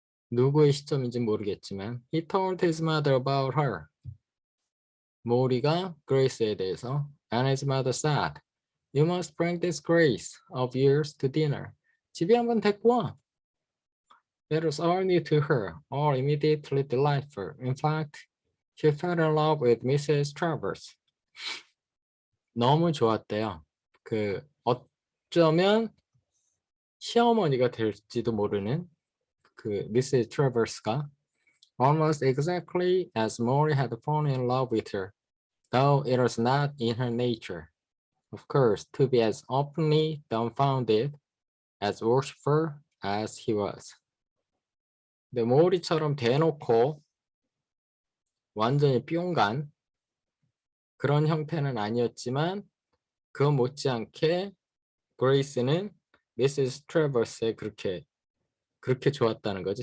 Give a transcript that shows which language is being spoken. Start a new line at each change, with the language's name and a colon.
Korean: 누구의 시점인지 모르겠지만
English: He told his mother about her.
Korean: 모리가 그레이스에 대해서
English: and his mother said, You must bring this Grace of yours to dinner.
Korean: 집에 한번 데리고 와.
English: That was all new to her, all immediately delightful. In fact, she fell in love with Mrs.
Korean: Travers. 너무 좋았대요. 그 어쩌면 시어머니가 될지도 모르는 그 Mrs.
English: Travers가 almost exactly as Maury had fallen in love with her, though it was not in her nature, of course, to be as openly dumbfounded, as worshipful as he was.
Korean: 근데 모리처럼 대놓고 완전히 뿅간 그런 형태는 아니었지만 그 못지않게 그레이스는 미시스 트래버스에 그렇게 좋았다는 거죠.